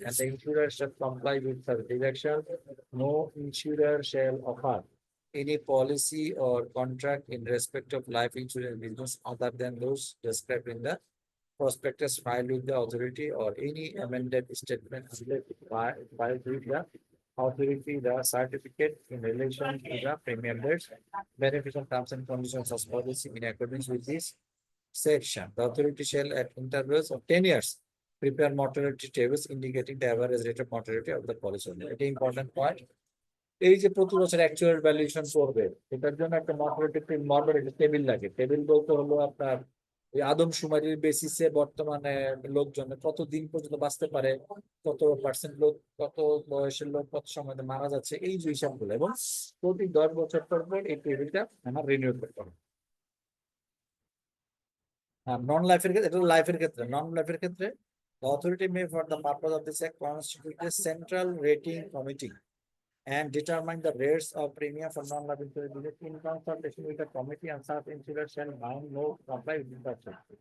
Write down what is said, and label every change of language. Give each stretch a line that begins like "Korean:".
English: And the insurer shall comply with the direction. No insurer shall offer any policy or contract in respect of life insurance business other than those described in the prospectus filed with the authority, or any amended statement filed with the authority, the certificate in relation to the premium rates, beneficial terms and conditions of policy in accordance with this section. The authority shall at intervals of 10 years prepare mortality tables indicating the average rate of mortality of the policy.
Bangla: এটা
English: important point.
Bangla: এই যে প্রতি বছর actual valuation করবে, এটার জন্য একটা mortality table লাগে। টেবিল বলতে হলো আপনার এই আদমশুমারির বেসিসে বর্তমানে লোকজন কত দিন পর্যন্ত বাঁচতে পারে, কত পার্সেন্ট লোক, কত বয়সের লোক কত সময় মারা যাচ্ছে, এই যে হিসাবগুলো, এবং প্রতি 10 বছর পর পর এই টেবিলটা আমার রিনিউ করতে হবে। নন লাইফের ক্ষেত্রে, এটা লাইফের ক্ষেত্রে,
English: Non লাইফের ক্ষেত্রে the authority may for the purpose of this act constitute a central rating committee and determine the rates of premium for non-life insurance business in consultation with the committee, and such insurer shall bound no comply with the section.